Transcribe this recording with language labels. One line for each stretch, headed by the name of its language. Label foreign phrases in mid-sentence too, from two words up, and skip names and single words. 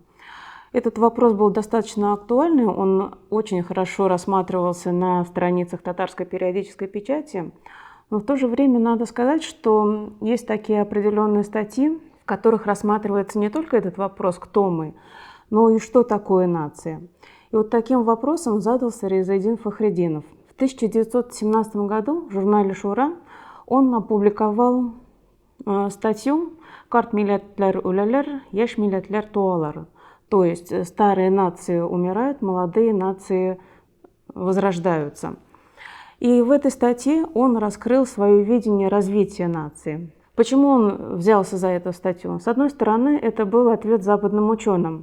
Russian: Этот вопрос был достаточно актуальный, он очень хорошо рассматривался на страницах татарской периодической печати, но в то же время надо сказать, что есть такие определенные статьи, в которых рассматривается не только этот вопрос «кто мы?», но и что такое нация. И вот таким вопросом задался Ризаэддин Фахретдинов. В 1917 году в журнале «Шура» он опубликовал статью
Tatar: «Карт милләтләр үләләр, яшь милләтләр туалар».
Russian: То есть старые нации умирают, молодые нации возрождаются. И в этой статье он раскрыл свое видение развития нации. Почему он взялся за эту статью? С одной стороны, это был ответ западным ученым.